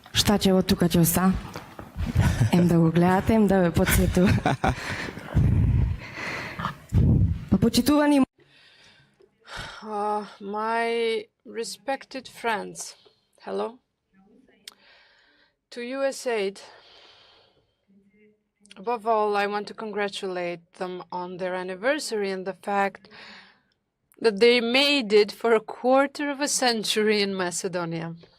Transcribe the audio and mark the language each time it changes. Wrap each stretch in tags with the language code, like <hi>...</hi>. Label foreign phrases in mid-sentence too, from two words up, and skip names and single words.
<mk>face o Kochoska. Em да го гледате, em да ве подсетува. Почитувани</mk> <en>my respected friends, hello. To USAID, above all, I want to congratulate them on their anniversary and the fact that they made it for a quarter of a century in Macedonia.</en>